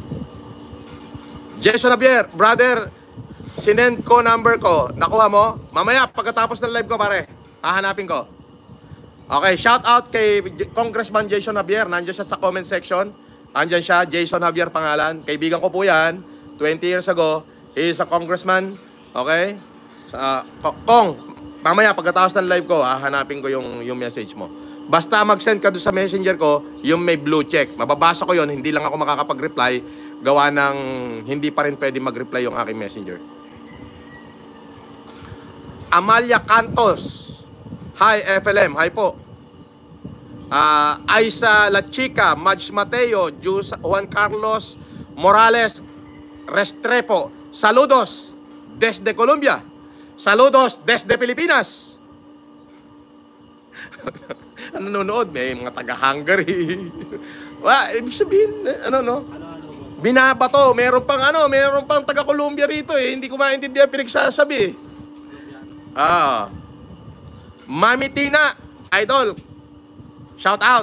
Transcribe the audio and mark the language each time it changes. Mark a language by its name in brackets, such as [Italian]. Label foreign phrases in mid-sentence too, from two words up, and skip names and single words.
[Filipino] Jason Javier, brother, sinend ko number ko. Nakuha mo? Mamaya, pagkatapos ng live ko, pare, hahanapin ko. Okay, shoutout kay Congressman Jason Javier. Nandiyan siya sa comment section. Andyan siya, Jason Javier pangalan. Kaibigan ko po yan. [English] 20 years ago, he is a congressman. [Filipino] Okay? Kong, mamaya pagkatapos ng live ko, hahanapin ko yung message mo. Basta mag-send ka doon sa messenger ko, yung may blue check. Mababasa ko yon, hindi lang ako makakapag-reply. Gawa ng hindi pa rin pwede mag-reply yung aking messenger. Amalia Cantos. Hi, FLM. Hi po. Aisa La Chica, Madge Mateo, Juan Carlos Morales Restrepo. [Spanish] Saludos desde Colombia. Saludos desde Pilipinas. [Filipino] Nanonood, may mga taga-Hungary. Ibig sabihin, binabato, meron pang taga-Colombia rito eh. Hindi ko maintindihan pinagsasabi. Mami Tina, idol, [English] shout out.